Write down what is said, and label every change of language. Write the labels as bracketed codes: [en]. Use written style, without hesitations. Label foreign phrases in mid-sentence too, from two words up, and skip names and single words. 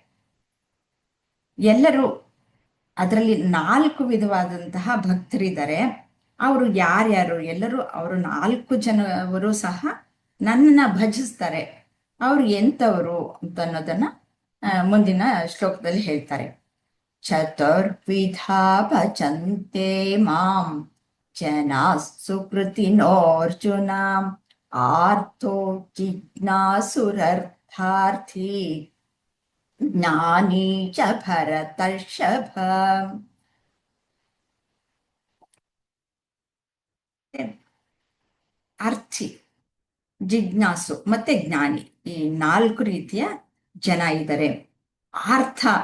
[kn] ಎಲ್ಲರೂ ಅದರಲ್ಲಿ 4 ವಿಧವಾದಂತಹ ಭಕ್ತರಿದ್ದಾರೆ. ಅವರು ಯಾರ್ಯಾರು? ಎಲ್ಲರೂ ಅವರು 4 ಜನವರು ಸಹ ನನ್ನನ್ನ ಭಜಿಸ್ತಾರೆ. ಅವ್ರು ಎಂಥವರು ಅಂತ ಅನ್ನೋದನ್ನ ಮುಂದಿನ ಶ್ಲೋಕದಲ್ಲಿ ಹೇಳ್ತಾರೆ. [sa] ಚತುರ್ವಿಧಾ ಭಜಂತೆ ಮಾಂ ಜನಾಃ ಸುಕೃತಿನೋರ್ಜುನ ಆರ್ಥೋ ಜಿಜ್ಞಾಸುರರ್ಥಾರ್ಥಿ ಜ್ಞಾನಿ ಚ ಭರತರ್ಷಭ. [kn] ಅರ್ಥಿ, ಜಿಜ್ಞಾಸು ಮತ್ತೆ ಜ್ಞಾನಿ, ಈ 4 ರೀತಿಯ ಜನ ಇದ್ದಾರೆ.